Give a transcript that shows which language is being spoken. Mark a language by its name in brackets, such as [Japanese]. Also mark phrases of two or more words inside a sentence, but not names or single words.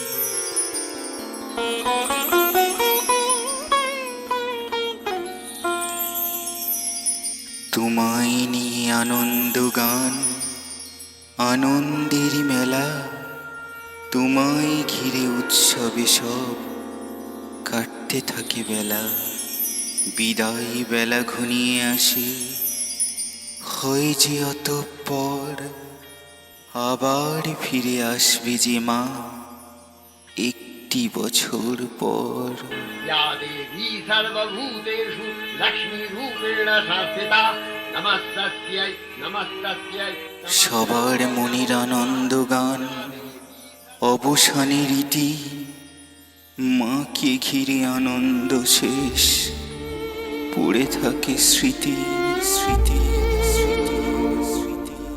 [Bangla] তোমায় নিয়ে আনন্দ গান, আনন্দের মেলা, তোমায় ঘিরে উৎসবে সব কাটতে থাকে বেলা। বিদায় বেলা ঘনিয়ে আসে, হয় যে অতঃপর আবার ফিরে আসবে যে মা একটি বছর পর। [Sanskrit] या देवी सर्वभूतेषु लक्ष्मीरूपेण संस्थिता नमस्तस्यै नमस्तस्यै। [Bangla] সবার মনের আনন্দ গান অবসানের ইতি, মাকে ঘিরে আনন্দ শেষ, পড়ে থাকে স্মৃতি স্মৃতি স্মৃতি স্মৃতি।